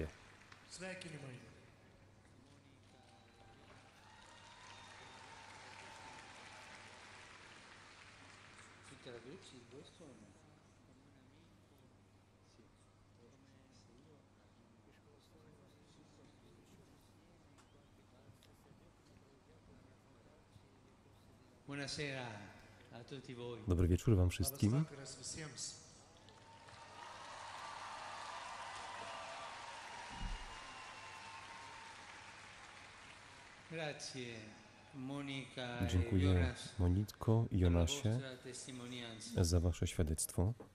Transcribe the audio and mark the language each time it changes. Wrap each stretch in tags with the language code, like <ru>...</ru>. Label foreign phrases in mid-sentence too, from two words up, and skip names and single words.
<it>Sveikinimai. Tu traduci questo o no? Buonasera a tutti voi.</it> <pl>Dobry wieczór wam wszystkim. Dziękuję Monitko i Jonasie za wasze świadectwo.</pl>